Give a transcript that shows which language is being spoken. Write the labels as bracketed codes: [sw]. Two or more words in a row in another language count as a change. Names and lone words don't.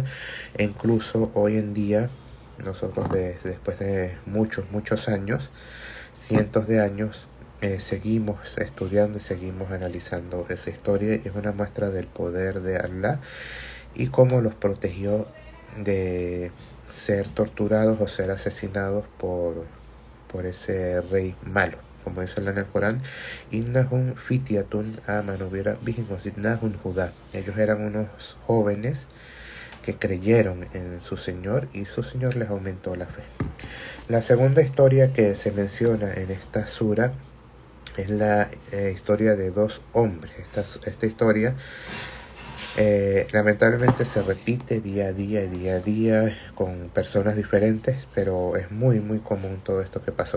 [es] E incluso hoy en día nosotros después de muchos años, cientos de años, seguimos estudiando y seguimos analizando esa historia, y es una muestra del poder de Allah y cómo los protegió de ser torturados o ser asesinados por ese rey malo. Como dice Allah en el Corán, [ar] إنهم فتية آمنوا بربهم وزدناهم هدى. [es] Ellos eran unos jóvenes que creyeron en su Señor y su Señor les aumentó la fe. La segunda historia que se menciona en esta sura es la historia de dos hombres. Esta historia lamentablemente se repite día a día con personas diferentes, pero es muy común todo esto que pasó.